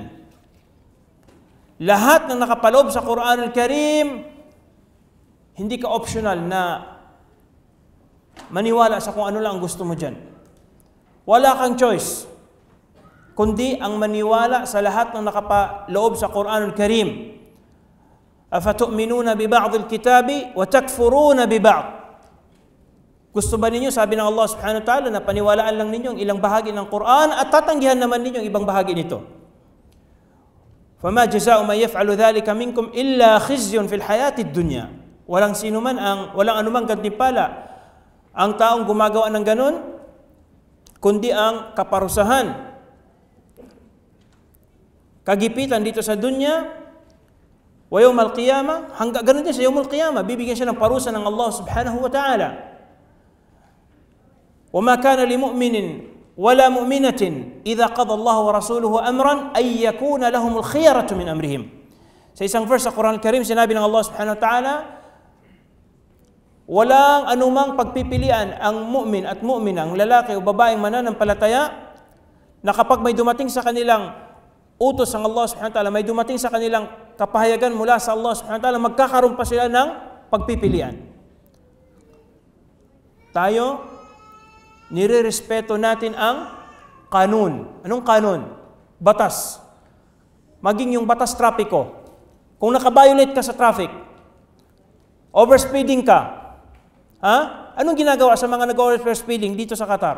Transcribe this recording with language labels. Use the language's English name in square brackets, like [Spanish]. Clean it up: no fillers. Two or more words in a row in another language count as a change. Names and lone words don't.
[Filipino] Lahat ng nakapaloob sa Quranul Karim, hindi ka optional na maniwala sa kung ano lang ang gusto mo dyan. Wala kang choice, kundi ang maniwala sa lahat ng nakapaloob sa Quranul Karim. [Arabic] Afatu'minuna bi ba'd al-kitabi wa takfuruna bi ba'd. [Filipino] Gusto ba ninyo, sabi ng Allah [Arabic] subhanahu wa ta'ala, [Filipino] na paniwalaan lang ninyo ang ilang bahagi ng Quran at tatanggihan naman ninyo ang ibang bahagi nito? [Arabic] فَمَا جَزَاءُ مَنْ يَفْعَلُ ذَلِكَ مِنْكُمْ إِلَّا خِزْيٌ فِي الْحَيَاةِ الدُّنْيَا. [Filipino] Walang anumang gantimpala ang taong gumagawa ng ganun, kundi ang kaparusahan, kagipitan dito sa dunya, [Arabic] wa yawmal qiyamah, [Filipino] hanggang ganun din sa [Arabic] yawmal qiyamah, [Filipino] bibigyan siya ng parusa ng Allah [Arabic] subhanahu wa ta'ala. وَمَا كَانَ لِمُؤْمِنٍ وَلَا مُؤْمِنَةٍ إِذَا قَضَى اللَّهُ وَرَسُولُهُ أَمْرًا أَن يَكُونَ لَهُمُ الْخِيَرَةُ مِنْ أَمْرِهِمْ. [Filipino] Sa isang verse sa Quran Al-Karim, sinabi ng Allah [Arabic] subhanahu wa ta'ala, [Filipino] walang anumang pagpipilian ang mu'min at mu'mina, ang lalaki o babaeng mananampalataya, na kapag may dumating sa kanilang utos ng Allah [Arabic] subhanahu wa ta'ala, [Filipino] may dumating sa kanilang kapahayagan mula sa Allah [Arabic] subhanahu wa ta'ala, [Filipino] magkakaroon pa sila ng pagpipilian. Tayo, nire-respeto natin ang kanun. Anong kanun? Batas. Maging yung batas trapiko. Kung nakabiolate ka sa traffic, overspeeding ka, anong ginagawa sa mga nag-overspeeding dito sa Qatar?